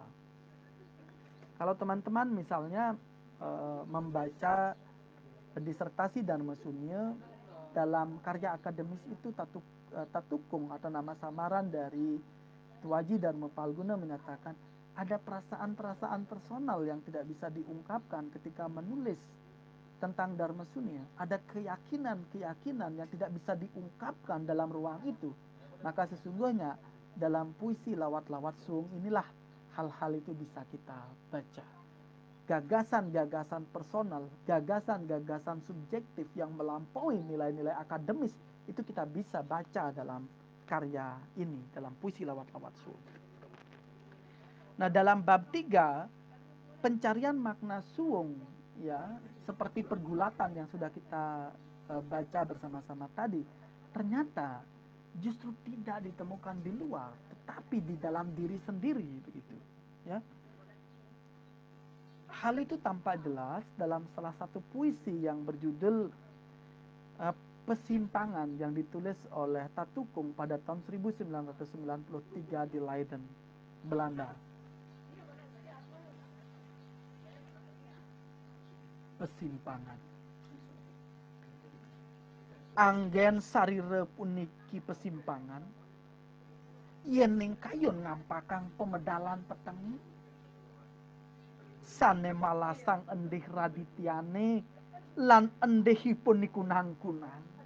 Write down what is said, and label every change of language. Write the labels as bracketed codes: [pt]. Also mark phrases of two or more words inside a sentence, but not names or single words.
[id] Kalau teman-teman misalnya membaca disertasi Dharma Sunya dalam karya akademis itu, Tatukung atau nama samaran dari Tuaji Dharma Palguna menyatakan ada perasaan-perasaan personal yang tidak bisa diungkapkan ketika menulis tentang Dharma Sunya. Ada keyakinan-keyakinan yang tidak bisa diungkapkan dalam ruang itu. Maka sesungguhnya dalam puisi lawat-lawat Suwung inilah hal-hal itu bisa kita baca. Gagasan-gagasan personal, gagasan-gagasan subjektif yang melampaui nilai-nilai akademis itu kita bisa baca dalam karya ini, dalam puisi lawat-lawat Suwung. Nah, dalam bab 3 pencarian makna Suwung, ya, seperti pergulatan yang sudah kita baca bersama-sama tadi, ternyata justru tidak ditemukan di luar, tetapi di dalam diri sendiri begitu, ya. Hal itu tampak jelas dalam salah satu puisi yang berjudul Pesimpangan yang ditulis oleh Tatukung pada tahun 1993 di Leiden, Belanda. Pesimpangan. [ban] Anggen sarire puniki pesimpangan, yen ning kayun ngampakang pemedalan petengi, sane malasang endih radityane lan endihipun niku nangkunang.